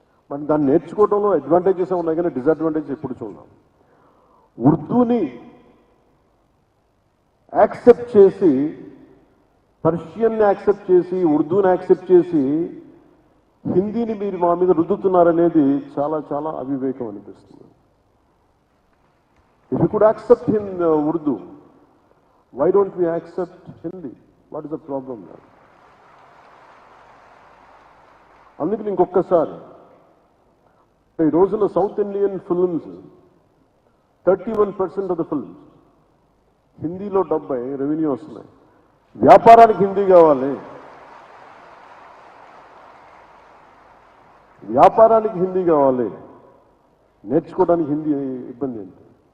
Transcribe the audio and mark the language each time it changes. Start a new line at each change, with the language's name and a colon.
Telugu: మనం దాన్ని నేర్చుకోవడంలో అడ్వాంటేజెస్ ఉన్నాయి, కానీ డిసడ్వాంటేజెస్ ఎప్పుడు చూద్దాం. ఉర్దూని యాక్సెప్ట్ చేసి, పర్షియన్ని యాక్సెప్ట్ చేసి, ఉర్దూని యాక్సెప్ట్ చేసి హిందీని మీరు మా మీద రుద్దుతున్నారనేది చాలా చాలా అవివేకం అనిపిస్తుంది.
English: If you could accept Urdu, why don't we accept Hindi? What is the problem there?
Telugu: అందుకని ఇంకొకసారి ఈ రోజున south Indian films 31% of the films హిందీలో 70 రెవెన్యూ వస్తున్నాయి. వ్యాపారానికి హిందీ కావాలి, వ్యాపారానికి హిందీ కావాలి, నేర్చుకోవడానికి హిందీ ఇబ్బంది ఏంటి?